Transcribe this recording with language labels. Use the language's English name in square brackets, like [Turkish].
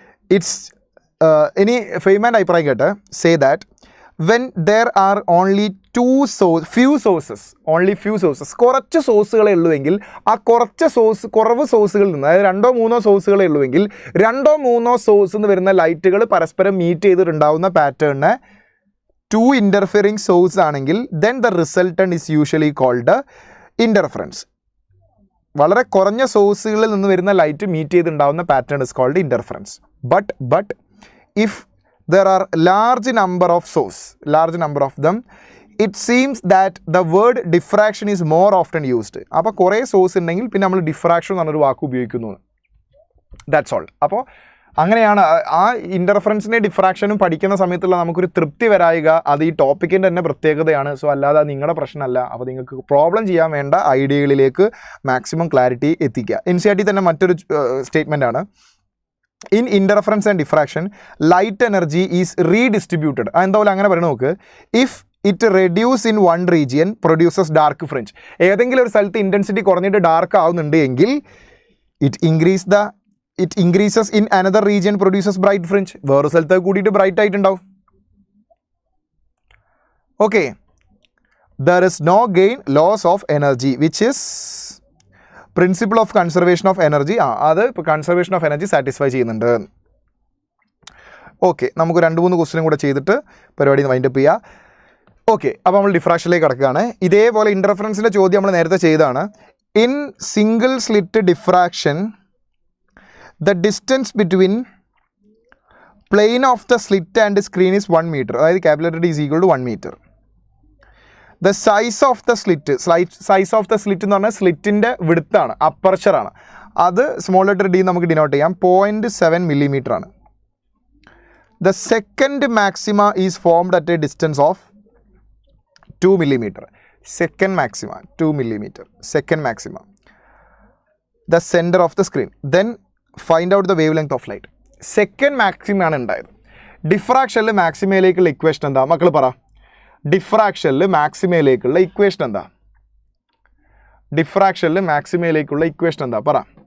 [Malayalam] It's ഇനി ഫെയ്മാൻ്റെ അഭിപ്രായം കേട്ട് [English] say that when there are only few sources [Malayalam] കുറച്ച് സോഴ്സുകളേ ഉള്ളുവെങ്കിൽ ആ കുറവ് സോഴ്സുകളിൽ നിന്ന്, അതായത് 2-3 സോഴ്സുകളേ ഉള്ളുവെങ്കിൽ 2-3 സോഴ്സിൽ നിന്ന് വരുന്ന ലൈറ്റുകൾ പരസ്പരം മീറ്റ് ചെയ്തിട്ടുണ്ടാവുന്ന പാറ്റേണിന് 2 ഇൻ്റർഫിയറിങ് സോഴ്സ് ആണെങ്കിൽ [English] Then the resultant is usually called interference. [Malayalam] വളരെ കുറഞ്ഞ സോഴ്സുകളിൽ നിന്ന് വരുന്ന light meet ചെയ്തിട്ടുണ്ടാവുന്ന pattern [English] Is called interference. But if there are large number of them, it seems that the word diffraction is more often used. [Malayalam] അപ്പോൾ കുറേ source ഉണ്ടെങ്കിൽ പിന്നെ നമ്മൾ diffraction എന്നൊരു വാക്ക് ഉപയോഗിക്കുന്നു. [English] That's all. [Malayalam] അപ്പോൾ അങ്ങനെയാണ് ആ ഇൻ്റർഫറൻസിനെ ഡിഫ്രാക്ഷനും പഠിക്കുന്ന സമയത്തുള്ള നമുക്കൊരു തൃപ്തി വരായിക. അത് ഈ ടോപ്പിക്കിൻ്റെ തന്നെ പ്രത്യേകതയാണ്. സോ അല്ലാതെ നിങ്ങളുടെ പ്രശ്നമല്ല. അപ്പോൾ നിങ്ങൾക്ക് പ്രോബ്ലം ചെയ്യാൻ വേണ്ട ഐഡിയകളിലേക്ക് മാക്സിമം ക്ലാരിറ്റി എത്തിക്കുക. NCERT തന്നെ മറ്റൊരു സ്റ്റേറ്റ്മെൻ്റ് ആണ്, [English] in interference and diffraction, light energy is redistributed. [Malayalam] എന്താ അങ്ങനെ പറയുന്നത് നോക്ക്. [English] If it reduces in one region, produces dark fringe. [Malayalam] ഏതെങ്കിലും ഒരു സ്ഥലത്ത് ഇൻറ്റൻസിറ്റി കുറഞ്ഞിട്ട് ഡാർക്ക് ആവുന്നുണ്ട് എങ്കിൽ [English] it increases in another region, produces bright fringe. [Malayalam] വേറെ സ്ഥലത്ത് കൂടിയിട്ട് ബ്രൈറ്റ് ആയിട്ടുണ്ടാവും. [English] Okay. There is no gain, loss of energy, which is principle of conservation of energy. [Malayalam] അത് ഇപ്പോൾ കൺസർവേഷൻ ഓഫ് എനർജി സാറ്റിസ്ഫൈ ചെയ്യുന്നുണ്ട്. ഓക്കെ, നമുക്ക് 2-3 ക്വസ്റ്റ്യനും കൂടെ ചെയ്തിട്ട് പരിപാടി വൈൻഡപ്പ് ചെയ്യുക. ഓക്കെ, അപ്പോൾ നമ്മൾ ഡിഫ്രാക്ഷനിലേക്ക് കിടക്കുകയാണ്. ഇതേപോലെ ഇൻ്റർഫറൻസിൻ്റെ ചോദ്യം നമ്മൾ നേരത്തെ ചെയ്തതാണ്. [English] In single slit diffraction the distance between plane of the slit and screen is 1 metre. [Malayalam] അതായത് [English] Capital D is equal to 1 metre. The size of the slit [Malayalam] എന്ന് പറഞ്ഞാൽ സ്ലിറ്റിൻ്റെ വിഡ്ത്താണ്, അപ്പർച്ചറാണ്. അത് സ്മോൾ ലെറ്റർ D നമുക്ക് ഡിനോട്ട് ചെയ്യാം. 0.7 മില്ലിമീറ്റർ ആണ്. [English] The second maxima is formed at a distance of 2 millimeter. Second maxima 2 millimeter. Second maxima. The center of the screen. Then find out the wavelength of light. [Malayalam] Second maxima ആണ് ഉണ്ടായത്. ഡിഫ്രാക്ഷനിൽ മാക്സിമയിലേക്കുള്ള equation എന്താ മക്കൾ പറ? ഡിഫ്രാക്ഷനിൽ മാക്സിമയിലേക്കുള്ള equation എന്താ? ഡിഫ്രാക്ഷനിൽ മാക്സിമയിലേക്കുള്ള equation എന്താ പറ?